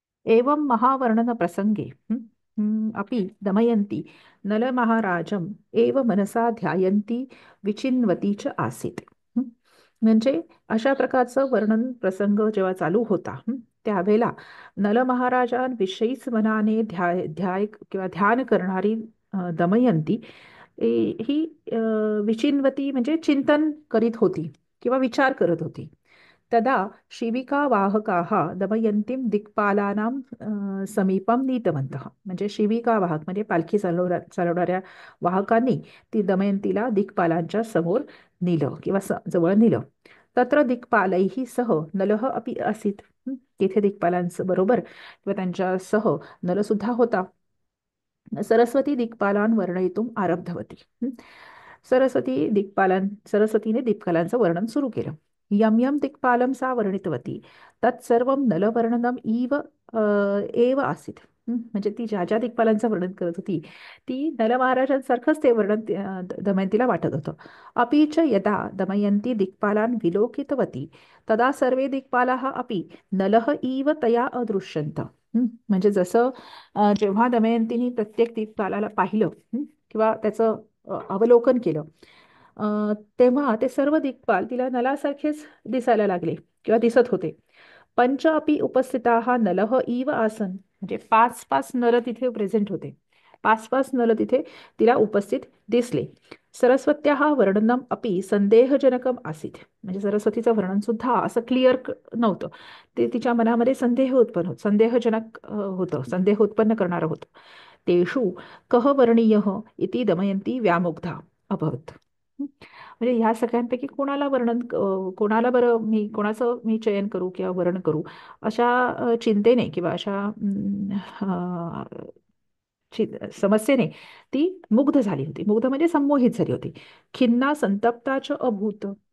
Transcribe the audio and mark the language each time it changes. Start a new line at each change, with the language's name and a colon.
Sanskrit: एवं महावर्णनप्रसङ्गे अपि दमयन्ती नलमहाराजम् एव मनसा ध्यायन्ती विचिन्वती च आसीत्. हं.
Marathi: म्हणजे अशा प्रकारचं वर्णन प्रसंग जेव्हा चालू होता, त्यावेळेला नलमहाराजांविषयीच मनाने ध्याय किंवा ध्यान करणारी दमयंती ही विचिन्वती म्हणजे चिंतन करीत होती किंवा विचार करत होती.
Sanskrit: तदा शिबिकावाहकाः दमयन्तीं दिक्पालानां समीपं नीतवन्तः.
Marathi: म्हणजे शिबिकावाहक म्हणजे पालखी चालवणाऱ्या वाहकांनी ती दमयंतीला दिक्पालांच्या समोर नेलं किंवा जवळ नेलं.
Sanskrit: तत्र दिक्पालैः सह नलः अपि आसीत्.
Marathi: तिथे दिक्पालांचं बरोबर किंवा त्यांच्या सह नलसुद्धा होता.
Sanskrit: सरस्वती दिक्पालान् वर्णयितुम् आरब्धवती.
Marathi: सरस्वतीने दिक्पालांचं वर्णन सुरू केलं.
Sanskrit: यं यं दिक्पालं सा वर्णितवती तत्सर्वं नलवर्णनम् एव आसीत्.
Marathi: म्हणजे ती ज्या ज्या दिक्पालांचं वर्णन करत होती ती नलमहाराजांसारखंच ते वर्णन दमयंतीला वाटत होतं.
Sanskrit: अपि च यदा दमयंती दिक्पालान् विलोकितवती तदा सर्वे दिक्पालाः अपि नलः इव तया अदृश्यन्त.
Marathi: म्हणजे जसं जेव्हा दमयंतीने प्रत्येक दिक्पालाला पाहिलं, किंवा त्याचं अवलोकन केलं, तेव्हा ते सर्व दिक्पाल तिला नलासारखेच दिसायला लागले किंवा दिसत होते.
Sanskrit: पंच अपि उपस्थिताः नलः इव आसन.
Marathi: म्हणजे पाच पाच नर तिथे प्रेझेंट होते. पाच पाच नल तिथे तिला उपस्थित दिसले.
Sanskrit: सरस्वत्याः वर्णनम अपि संदेहजनकम आसीत.
Marathi: म्हणजे सरस्वतीचं वर्णन सुद्धा असं क्लिअर नव्हतं. ते तिच्या मनामध्ये संदेहजनक होतं, संदेह उत्पन्न करणारं होतं.
Sanskrit: तेषु कः वर्णीयः इति दमयंती व्यामुग्धा अभवत.
Marathi: म्हणजे ह्या सगळ्यांपैकी कोणाला बरं कोणाचं मी चयन करू किंवा वर्ण करू अशा चिंतेने किंवा अशा समस्येने ती मुग्ध झाली होती. मुग्ध म्हणजे संमोहित झाली होती.
Sanskrit: खिन्ना संतप्ताच अभूत.